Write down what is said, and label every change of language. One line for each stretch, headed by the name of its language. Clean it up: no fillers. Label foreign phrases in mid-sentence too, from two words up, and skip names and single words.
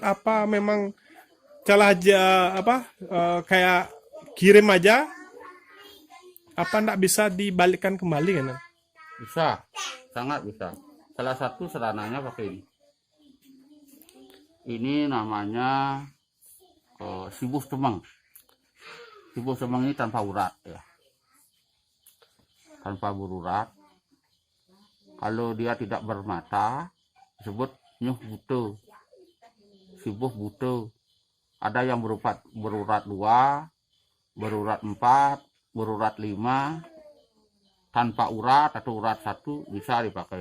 Indonesian: Apa memang cara aja kayak kirim aja? Apa enggak bisa dibalikkan kembali kan? Bisa, sangat bisa. Salah satu serananya pakai ini. Ini namanya sibuh semang. Sibuh semang ini tanpa urat ya. Tanpa berurat. Kalau dia tidak bermata, disebut nyuh buto. Sibuh buto. Ada yang berurat 2, berurat 4, berurat 5, tanpa urat atau urat 1 bisa dipakai.